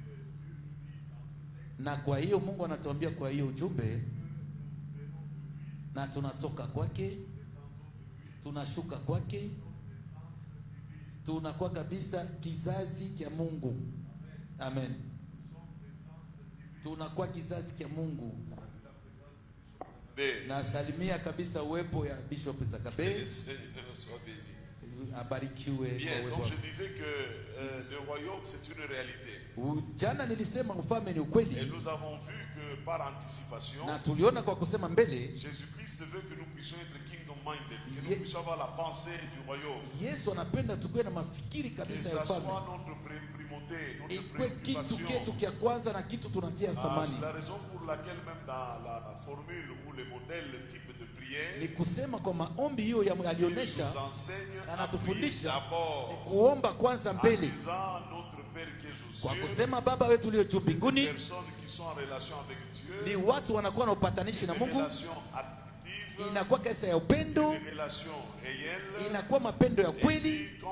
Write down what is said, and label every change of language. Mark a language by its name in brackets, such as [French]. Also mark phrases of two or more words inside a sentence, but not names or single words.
[Swahili] Na kwa hiyo Mungu anatuambia kwa hiyo ujumbe, na tunatoka kwake, tunashuka kwake, tunakuwa kabisa kizazi cha Mungu. Amen. Tunakuwa kizazi cha Mungu. Na salimia kabisa uwepo ya Bishop Zakabe. Abarikiwe. [French] Bien, donc je disais que le royaume c'est une réalité. [Swahili] Jana nilisema ufalme ni ukweli. [French] Et nous avons vu que par anticipation, [Swahili] na tuliona kwa kusema mbele, [French] Jésus-Christ veut que nous puissions être [English] kingdom minded, [French] que nous puissions avoir la pensée du royaume. [Swahili] Yesu anapenda tukue na mafikiri kabisa ya ufalme. [French] Que ça soit notre primauté, notre [Swahili] ikwe kitu ketu kia kwanza na kitu tunatia samani. [French] C'est la raison pour laquelle même dans la formule ou le modèle, le type de prière, [Swahili] ni kusema kwa maombi hiyo alionyesha, anatufundisha kuomba kwanza mbele kwa kusema Baba wetu uliye juu mbinguni. Ni watu wanakuwa na upatanishi na Mungu, inakuwa kesa ya upendo, inakuwa mapendo ya kweli.